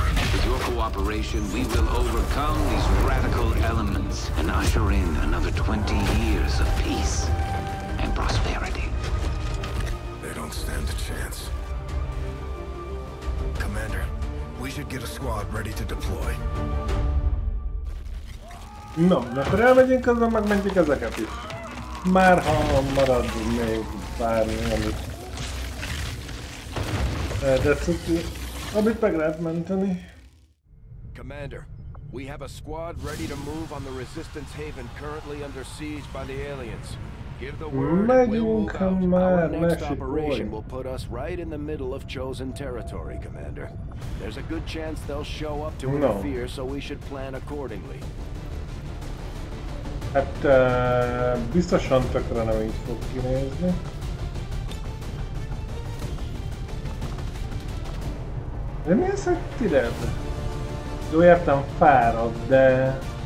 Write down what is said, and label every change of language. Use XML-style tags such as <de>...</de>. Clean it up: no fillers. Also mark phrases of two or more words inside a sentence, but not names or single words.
<en>With your cooperation, we will overcome these radical elements and usher in another 20 years of peace and prosperity. They don't stand a chance. Commander, we should get a squad ready to deploy. No,</en> <hu>akkor elmegyünk, közben megmentjük ezeket is. Már ha marad még bármi, amit meg lehet menteni.</hu> <en>Commander, we have a squad ready to move on the Resistance Haven currently under siege by the aliens. Give the word and we'll move out. Our next operation will put us right in the middle of chosen territory, Commander. There's a good chance they'll show up to interfere, so we should plan accordingly.</en> <hu>Hát biztosan tökre nem így fog kinézni. De mi az, hogy tired? Jó, értem, fárad, de...</hu>